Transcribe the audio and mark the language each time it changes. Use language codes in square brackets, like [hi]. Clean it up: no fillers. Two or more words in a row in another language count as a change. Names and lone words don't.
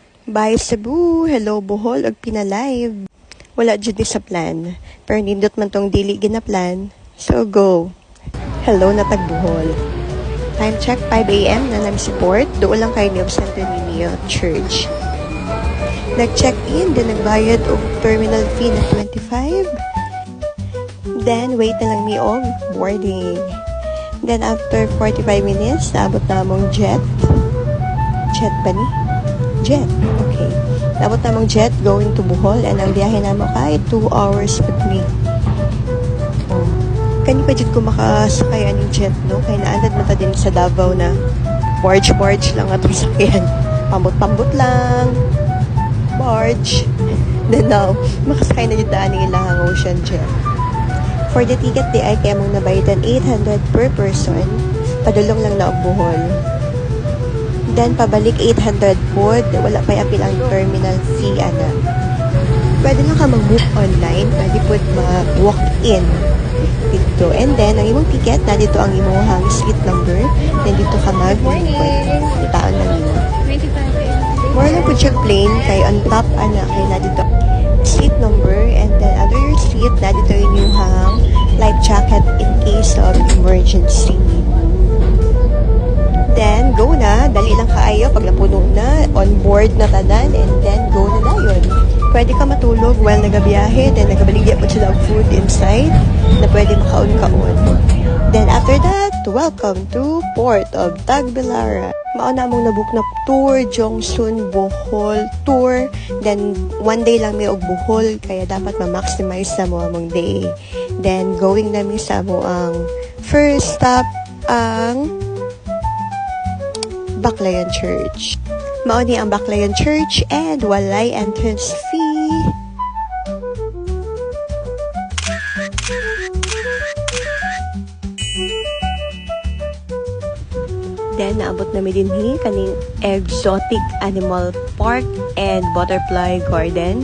[en] Bye Cebu, hello Bohol [ceb] ug pinalive. Wala jud ni sa plan, pero nindot man tong dili ginaplan. So go. Hello na tag Bohol. [en] Time check 5 AM na lang si port. [tl] Doon lang kayo ni Santo Niño Church. [ceb] Nag-check-in, then nagbayad og [en] terminal fee [ceb] na 25. Then wait na lang mi og boarding. [en] Then after 45 minutes, naabot na among jet. [ceb] Jet ba ni? Jet. Okay. Naabot na among jet [en] going to Bohol [ceb] and ang biyahe na mo kay [en] 2 hours with me. [ceb] Kani pa jud ko makasakay aning jet, no? Kaya naandad mo ta din sa Davao na barge lang atong sakyan. Pambot-pambot lang. Barge. Then now, makasakay na jud ta aning ilang [en] ocean jet. For the ticket, [ceb] di ay kaya mong nabayadan 800 [en] per person. [ceb] Padulong lang na og Bohol. [en] Then, [ceb] pabalik 800 po. Wala pa apil ang [en] terminal fee, [ceb] ana. Pwede lang ka mag- [en] book online. [tl] Pwede po mag-walk-in dito. [en] And then, [ceb] ang imong ticket, na dito ang imong [en] seat number. [ceb] Then, dito ka mag-input. Itaan lang nila. More lang po siya plain. Kay [en] on top, [ceb] ana, kay na dito [en] seat number. And then, under your seat, [tl] na dito yung inyong [en] life jacket in case of emergency. Then, go na. [ceb] Dali lang kaayo pag napuno na. [en] On board [ceb] na tanan. [en] And then, go [ceb] na dayon. Pwede ka matulog while nagabiyahe. Then, nagabaligya po sila ang [en] food inside [ceb] na pwede makaon-kaon. [en] Then, after that, welcome to Port of Tagbilaran. [ceb] Mauna mong nabook na tour, Jongsun, Bohol tour. Then, [en] one day [ceb] lang may og Bohol. Kaya dapat ma-maximize na mo among day. Then, going na mi sa mo ang [en] first stop [ceb] ang Baclayan Church. Mauni ang Baclayan Church and walay [en] entrance fee. [ceb] Then, naabot na mi dinhi kaning Exotic Animal Park and Butterfly Garden.